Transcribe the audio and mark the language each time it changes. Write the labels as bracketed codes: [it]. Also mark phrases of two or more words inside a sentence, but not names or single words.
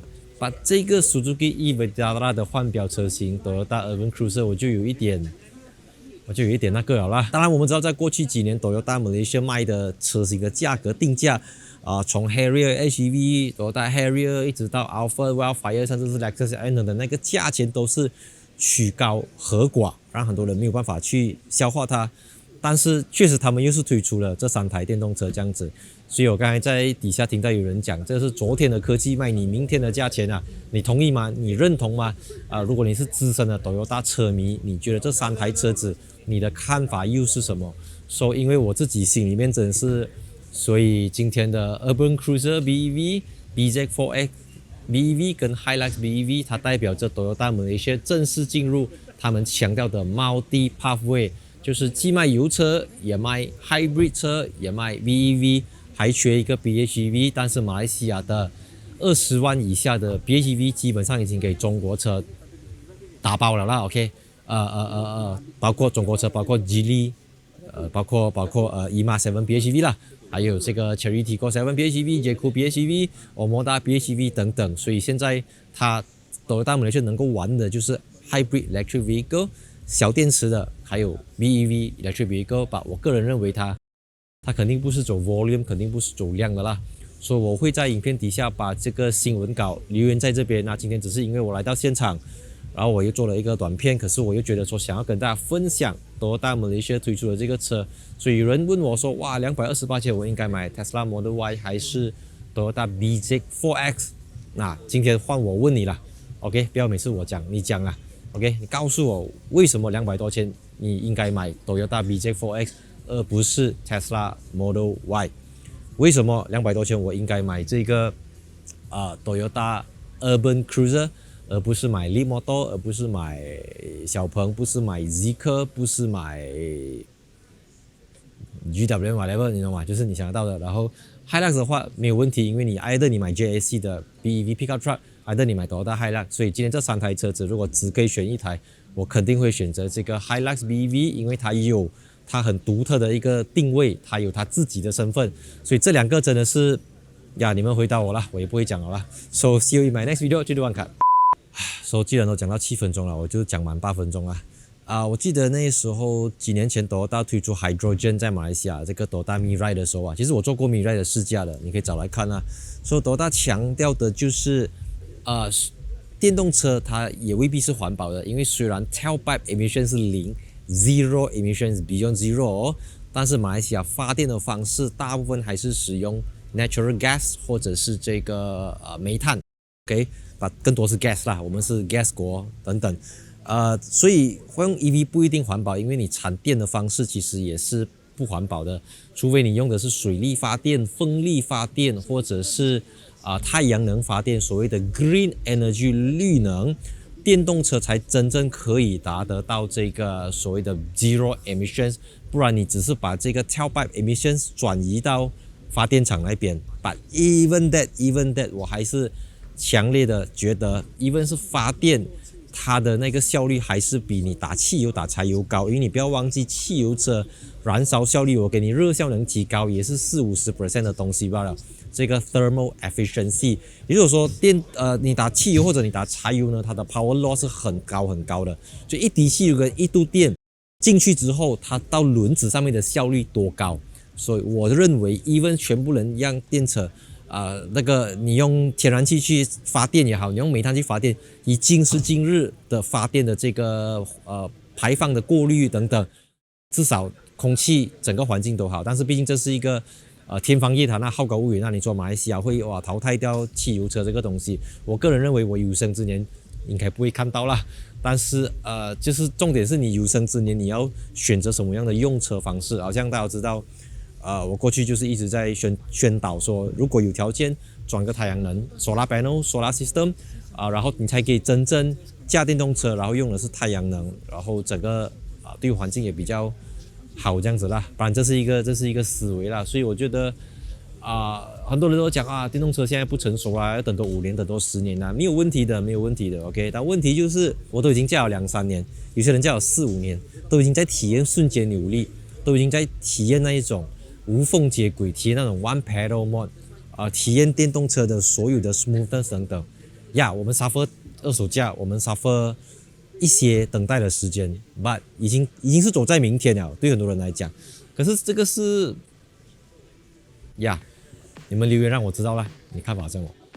[zh] 把這個 Suzuki e-Vitara 的換標車型 Toyota Urban Cruiser 我就有一點那個了啦。當然我們知道在過去幾年 Toyota Malaysia 賣的車型的價格定價從 Harrier HEV Toyota Harrier 一直到 Alphard Wildfire 甚至是 Lexus ION 的那個價錢都是曲高和寡，讓很多人沒有辦法去消化它。但是確實他們又是推出了這3台電動車這樣子，所以我剛才在底下聽到有人講，這是昨天的科技賣你明天的價錢啊，你同意嗎？你認同嗎？如果你是資深的 Toyota 車迷，你覺得這3台車子你的看法又是什麼？所以因為我自己心裡面真是，所以今天的 Urban Cruiser BEV、BZ4X、BEV 跟 Hilux BEV， 它代表着 Toyota Malaysia 正式進入他們強調的 [en] Multi Pathway， [zh] 就是既賣油車，也賣 Hybrid 車，也賣 BEV， 還缺一個 PHEV， 但是馬來西亞的20萬以下的 PHEV 基本上已經給中國車打包了啦 ，OK， 包括中國車，包括 Geely， 包括EMA 7 PHEV 啦，還有這個 Chery Tiggo 7 PHEV、Jaco PHEV、Omoda PHEV 等等，所以現在它Toyota Malaysia能夠玩的就是 [en] Hybrid Electric Vehicle [zh] 小電池的，還有 [en] BEV Electric Vehicle， [zh] 吧，我個人認為它肯定不是走 volume， 肯定不是走量的啦。所以我會在影片底下把這個新聞稿留言在這邊。那今天只是因為我來到現場，然後我又做了一個短片，可是我又覺得說想要跟大家分享 Toyota Malaysia 推出的這個車，所以有人問我說，哇，228千我應該買 Tesla Model Y 還是 Toyota BZ4X？那今天換我問你了 ，OK， 不要每次我講你講啦 ，OK， 你告訴我為什麼200多千你應該買 Toyota BZ4X 而不是 Tesla Model Y？為什麼200多千我應該買這個 Toyota Urban Cruiser，而不是買 Leapmotor， 而不是買小鵬，不是買 Zeekr， 不是買 GW whatever， 你懂嗎？就是你想得到的。然後 Hilux 的話沒有問題，因為你 either 你買 JAC 的 BEV [en] Pickup Truck， [zh] either 你買 Toyota Hilux， 所以今天這3台車子如果只可以選一台，我肯定會選擇這個 Hilux BEV，因為它很獨特的一個定位，它有它自己的身份，所以這兩個真的是呀，你們回答我啦，我也不會講了啦。 [en] So see you in my next video， [zh] 繼續觀看。So 既然都講到7分鐘了，我就講滿8分鐘啦。我記得那時候幾年前 Toyota 推出 Hydrogen 在馬來西亞這個 Toyota Mirai 的時候其實我做過 Mirai 的試駕的，你可以找來看啦。So Toyota 強調的就是電動車它也未必是環保的，因為雖然 [en] tailpipe emission [zh] 是 [en] 0。Zero emissions beyond zero， [zh] 但是馬來西亞發電的方式大部分還是使用 [en] natural gas [zh] 或者是這個煤炭 ，OK， 更多是 gas 啦，我們是 gas 國等等，所以用 EV 不一定環保，因為你產電的方式其實也是不環保的，除非你用的是水力發電、風力發電或者是太陽能發電，所謂的 [en] green energy [zh] 綠能。電動車才真正可以達得到這個所謂的 [en] zero emissions， [zh] 不然你只是把這個 [en] tailpipe emissions [zh] 轉移到發電廠那邊。 [en] But even that， [zh] 我還是強烈的覺得 ，even 是發電，它的那個效率還是比你打汽油、打柴油高，因為你不要忘記，汽油車燃燒效率，我給你熱效能提高，也是40-50% 的東西罷了。這個 [en] thermal efficiency， [zh] 也就是說你打汽油或者你打柴油呢，它的 [en] power loss [zh] 是很高的，就一滴汽油跟一度電進去之後，它到輪子上面的效率多高。所以我認為 even 全部人讓電車那個你用天然氣去發電也好，你用煤炭去發電，以今時今日的發電的這個排放的過濾等等，至少空氣整個環境都好。但是畢竟這是一個天方夜譚，好高騖遠。那你說馬來西亞會淘汰掉汽油車這個東西，我個人認為我有生之年應該不會看到啦。但是就是重點是你有生之年你要選擇什麼樣的用車方式。好像大家知道，我過去就是一直在宣導說，如果有條件裝個太陽能 [en] solar panel、solar system [zh] 然後你才可以真正駕電動車，然後用的是太陽能，然後整個對環境也比較好這樣子啦，不然這是一個思維啦，所以我覺得很多人都講電動車現在不成熟啦，要等多5年，等多10年啦，沒有問題的 OK。但問題就是我都已經駕了2-3年，有些人駕了4-5年，都已經在體驗瞬間扭力，都已經在體驗那一種無縫接軌，體驗那種 [en] one pedal mode， [zh] 體驗電動車的所有的 smoothness 等等。我們 suffer 二手價，我們 suffer一些等待的時間 ，but 已經是走在明天了，對很多人來講。可是這個是你們留言讓我知道啦，你看法像我。